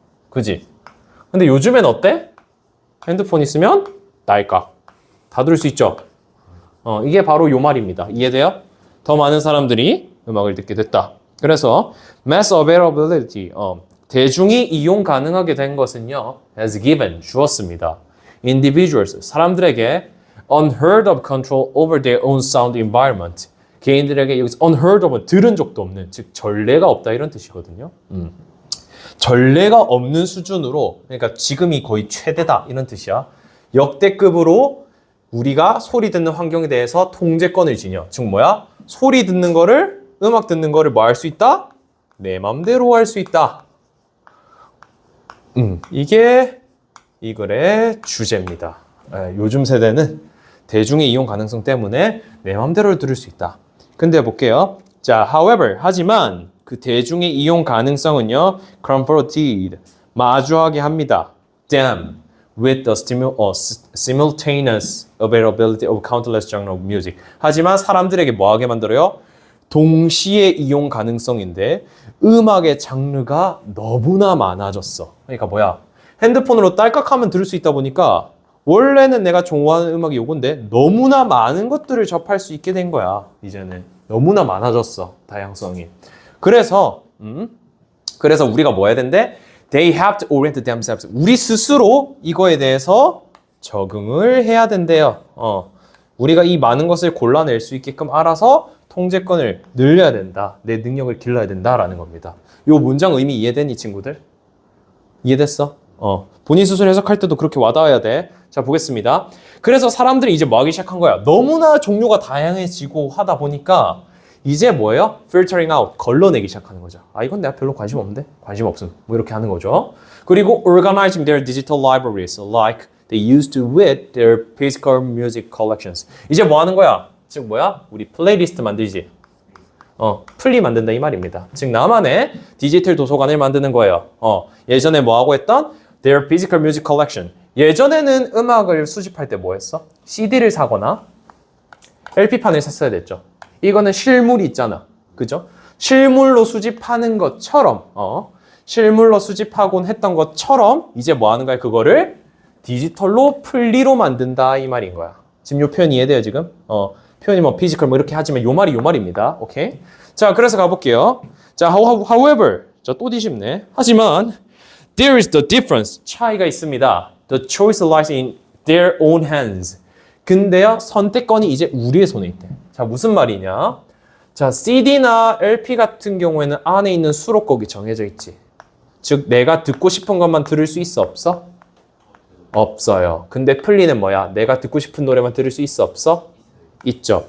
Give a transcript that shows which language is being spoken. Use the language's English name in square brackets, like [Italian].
[Korean] 그지? 근데 요즘엔 어때? 핸드폰 있으면 날까? 다 들을 수 있죠? 이게 바로 요 말입니다. 이해돼요? 더 많은 사람들이 음악을 듣게 됐다. 그래서 [English] mass availability, [Korean] 대중이 이용 가능하게 된 것은요, [English] has given, [Korean] 주었습니다. [English] individuals, [Korean] 사람들에게 [English] unheard of control over their own sound environment. [Korean] 개인들에게 여기서 unheard of은 들은 적도 없는, 즉 전례가 없다 이런 뜻이거든요. 전례가 없는 수준으로, 그러니까 지금이 거의 최대다 이런 뜻이야. 역대급으로 우리가 소리 듣는 환경에 대해서 통제권을 지녀. 즉 뭐야? 소리 듣는 거를, 음악 듣는 거를 뭐 할 수 있다? 내 맘대로 할 수 있다. 이게 이 글의 주제입니다. 요즘 세대는 대중의 이용 가능성 때문에 내 맘대로 들을 수 있다. 근데 볼게요. 자, however, 하지만 그 대중의 이용 가능성은요, confronted, 마주하게 합니다. [English] Damn, with the simultaneous availability of countless genres of music. [Korean] 하지만 사람들에게 뭐하게 만들어요? 동시에 이용 가능성인데 음악의 장르가 너무나 많아졌어. 그러니까 뭐야? 핸드폰으로 딸깍하면 들을 수 있다 보니까 원래는 내가 좋아하는 음악이 요건데 너무나 많은 것들을 접할 수 있게 된 거야. 이제는 너무나 많아졌어. 다양성이. 그래서 우리가 뭐 해야 된대? [English] They have to orient themselves. [Korean] 우리 스스로 이거에 대해서 적응을 해야 된대요. 우리가 이 많은 것을 골라낼 수 있게끔 알아서 통제권을 늘려야 된다. 내 능력을 길러야 된다라는 겁니다. 요 문장 의미 이해되니 친구들? 이해됐어? 본인 스스로 해석할 때도 그렇게 와닿아야 돼. 자, 보겠습니다. 그래서 사람들이 이제 뭐 하기 시작한 거야? 너무나 종류가 다양해지고 하다 보니까 이제 뭐예요? [English] filtering out, [Korean] 걸러내기 시작하는 거죠. 아, 이건 내가 별로 관심 없는데? 관심 없음. 뭐 이렇게 하는 거죠. [English] 그리고 organizing their digital libraries like they used to with their physical music collections. [Korean] 이제 뭐 하는 거야? 즉 뭐야? 우리 플레이리스트 만들지. 플리 만든다 이 말입니다. 즉 나만의 디지털 도서관을 만드는 거예요. 예전에 뭐 하고 했던? [English] their physical music collection. [Korean] 예전에는 음악을 수집할 때 뭐 했어? CD를 사거나 LP판을 샀어야 됐죠. 이거는 실물이 있잖아. 그죠? 실물로 수집하는 것처럼, 실물로 수집하곤 했던 것처럼 이제 뭐 하는 거야? 그거를 디지털로 플리로 만든다 이 말인 거야. 지금 요 표현 이해돼요 지금? 표현이 뭐 피지컬 뭐 이렇게 하지만 요 말입니다. 오케이? 자, 그래서 가볼게요. 자, however, 또 뒤집네. 하지만 [English] there is the difference. [Korean] 차이가 있습니다. [English] The choice lies in their own hands. [Korean] 근데요, 선택권이 이제 우리의 손에 있대. 자, 무슨 말이냐? 자, CD나 LP 같은 경우에는 안에 있는 수록곡이 정해져 있지. 즉, 내가 듣고 싶은 것만 들을 수 있어, 없어? 없어요. 근데 플리는 뭐야? 내가 듣고 싶은 노래만 들을 수 있어, 없어? 있죠.